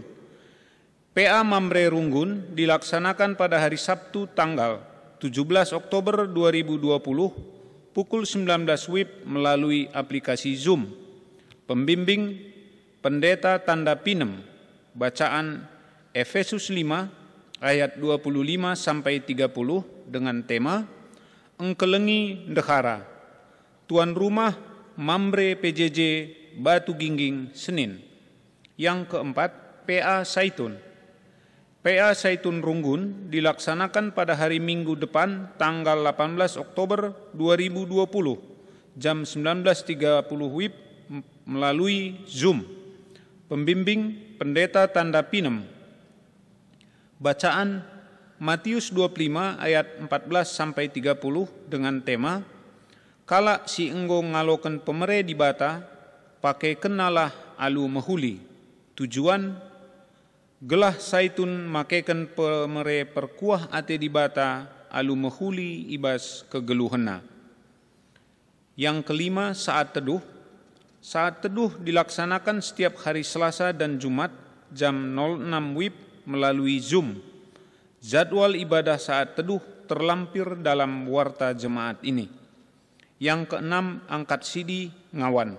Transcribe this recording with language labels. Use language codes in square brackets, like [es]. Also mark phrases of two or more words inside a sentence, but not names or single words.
[id] PA Mambre Runggun dilaksanakan pada hari Sabtu tanggal 17 Oktober 2020 pukul 19 WIB melalui aplikasi Zoom. Pembimbing Pendeta Tanda Pinem. Bacaan Efesus 5 ayat 25 sampai 30 dengan tema Engkelengi Ndehara. Tuan rumah Mambre PJJ Batu Gingging, Senin. Yang keempat, PA Saitun. PA Saitun Runggun dilaksanakan pada hari Minggu depan tanggal 18 Oktober 2020 jam 19.30 WIB melalui Zoom. Pembimbing Pendeta Tanda Pinem. Bacaan Matius 25 ayat 14-30 dengan tema [btx] Kala si enggo ngaloken pemere di bata, pakai kenalah alu mehuli. Tujuan, gelah saitun makeken pemere perkuah ate di bata, alu mehuli ibas kegeluhena. [id] Yang kelima, saat teduh. Saat teduh dilaksanakan setiap hari Selasa dan Jumat jam 06 WIB melalui Zoom. Jadwal ibadah saat teduh terlampir dalam warta jemaat ini. Yang keenam, angkat sidi ngawan.